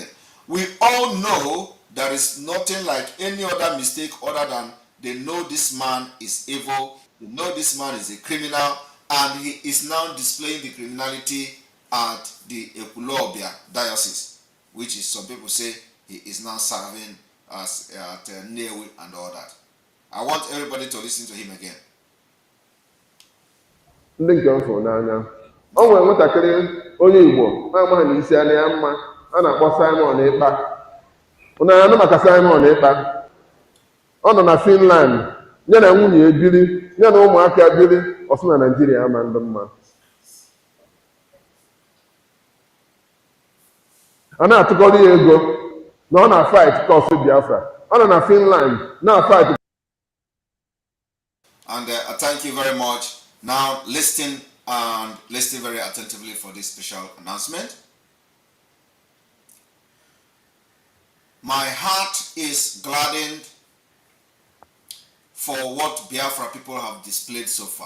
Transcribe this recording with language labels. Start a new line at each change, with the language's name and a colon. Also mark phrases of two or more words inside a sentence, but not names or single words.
English: We all know there is nothing like any other mistake other than they know this man is evil, they know this man is a criminal, and he is now displaying the criminality at the Ekulobia diocese, which is, some people say, he is now serving as at Newe and all that. I want everybody to listen to him again.
Igbo: Ndị nke m fụrụ n'anya, o nwere nwatakịrị onye Igbo na-amaghị na isi anya ya mma a na-akpọ Simon Ekpa. Unu anụ maka Simon Ekpa? Ọ nọ na Finland, ya na nwunye biri, ya na ụmụaka biri, ọ sị na Naịjirịa ama ndị mma. A na-atụkọrọ ya ego na ọ na-
English: fight cause
Igbo: Biafra. Ọ nọ na Finland na-fight.
English: And thank you very much. Now listen very attentively for this special announcement. My heart is gladdened for what Biafra people have displayed so far.